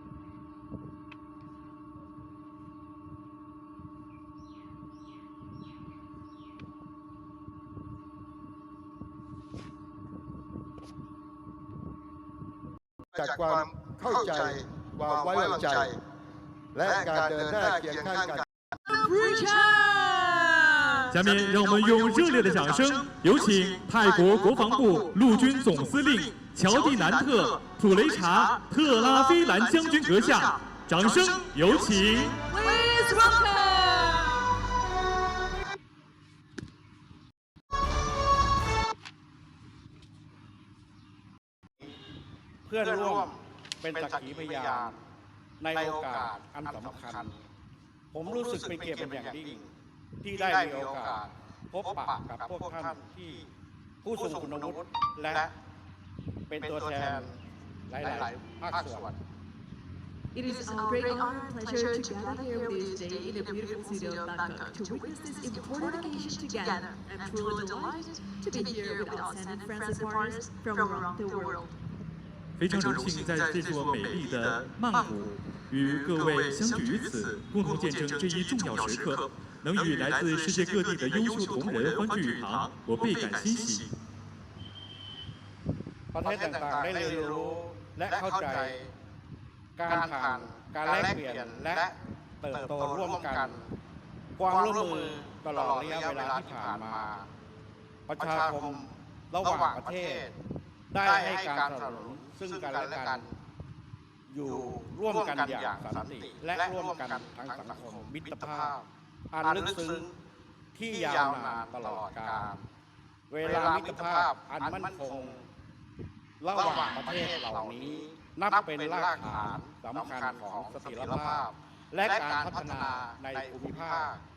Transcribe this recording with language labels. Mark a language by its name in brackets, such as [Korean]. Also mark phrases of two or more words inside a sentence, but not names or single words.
[Thai] จากความเข้าใจความไว้วางใจและการเดินหน้าเคียงข้างกัน [Chinese] 下面让我们用热烈的掌声，有请泰国国防部陆军总司令乔蒂南特·普雷查·特拉菲兰将军阁下，掌声有请。 [English] Please welcome. [Thai] เพื่อนร่วมเป็นสักขีพยานในโอกาสอันสำคัญผมรู้สึกเป็นเกียรติเป็นอย่างยิ่งที่ได้มีโอกาสพบปะกับพวกท่านที่ผู้ทรงคุณวุฒิและเป็นตัวแทนหลายๆภาคส่วน [English] It is a great honor and pleasure to gather here with you today in the beautiful city of Bangkok to witness this important occasion together. I'm truly delighted to be here with outstanding friends and partners from around the world. [Chinese] 非常荣幸在这座美丽的曼谷与各位相聚于此，共同见证这一重要时刻。能与来自世界各地的优秀同仁欢聚一堂，我倍感欣喜。 [Thai] ประเทศต่างๆได้เรียนรู้และเข้าใจการผ่านการแลกเปลี่ยนและเติบโตร่วมกันความร่วมมือตลอดระยะเวลา ที่ผ่านมาประชาคมระหว่างประเทศได้ให้การสนับสนุนซึ่งกันและกันอยู่ร่วมกันอย่างสันติและร่วมกันทางสังคมมิตรภาพอันลึกซึ้งที่ยาวนานตลอดกาลเวลามิตรภาพอันมั่นคงระหว่างประเทศเหล่านี้นับเป็นรากฐานสำคัญของเสถียรภาพและการพัฒนาในภูมิภาค